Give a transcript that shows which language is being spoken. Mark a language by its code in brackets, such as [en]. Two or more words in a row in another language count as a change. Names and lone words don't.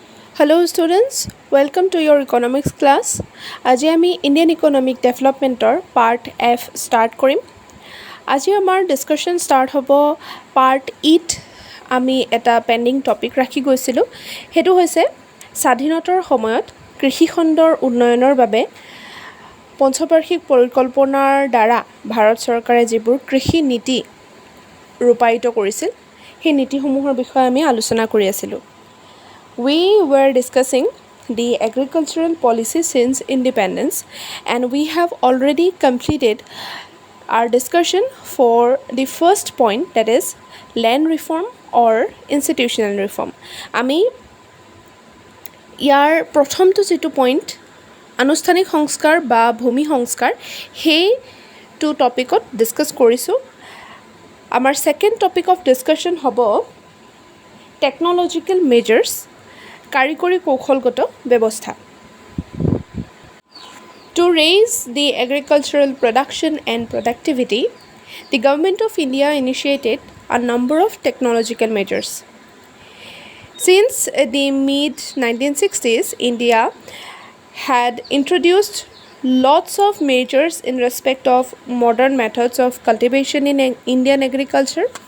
[en] Hello students, welcome to your economics class. [as] আজি আমি [en] Indian economic development part F start [as] কৰিম। আজি আমাৰ [en] discussion start [as] হ'ব পাৰ্ট ইত আমি এটা [en] pending topic [as] ৰাখি গৈছিলোঁ। সেইটো হৈছে স্বাধীনতাৰ সময়ত কৃষিখণ্ডৰ উন্নয়নৰ বাবে পঞ্চবাৰ্ষিক পৰিকল্পনাৰ দ্বাৰা ভাৰত চৰকাৰে যিবোৰ কৃষি নীতি ৰূপায়িত কৰিছিল সেই নীতিসমূহৰ বিষয়ে আমি আলোচনা কৰি আছিলোঁ। [en] We were discussing the agricultural policy since independence, and we have already completed our discussion for the first point, that is land reform or institutional reform. [as] আমি ইয়াৰ প্ৰথমটো যিটো পইণ্ট আনুষ্ঠানিক সংস্কাৰ বা ভূমি সংস্কাৰ সেইটো টপিকত ডিছকাছ কৰিছোঁ। আমাৰ [en] second topic of discussion [as] হ'ব [en] technological measures, [as] কাৰিকৰী কৌশলগত ব্যৱস্থা। [en] To raise the agricultural production and productivity, the Government of India initiated a number of technological measures. Since the mid-1960s, India had introduced lots of measures in respect of modern methods of cultivation in Indian agriculture.